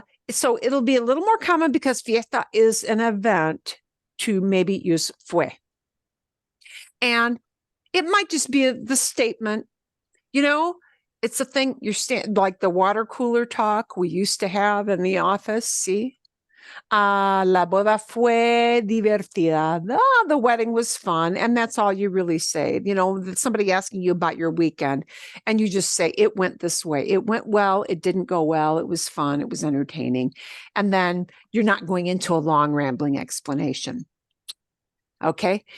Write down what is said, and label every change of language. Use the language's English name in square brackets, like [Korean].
[English] So it'll be a little more common because fiesta is an event to maybe use fue. And it might just be the statement, it's a thing like the water cooler talk we used to have in the office. [Spanish] See, la boda fue divertida. [English] The wedding was fun. And that's all you really say. Somebody asking you about your weekend and you just say, it went this way. It went well. It didn't go well. It was fun. It was entertaining. And then you're not going into a long rambling explanation. Okay.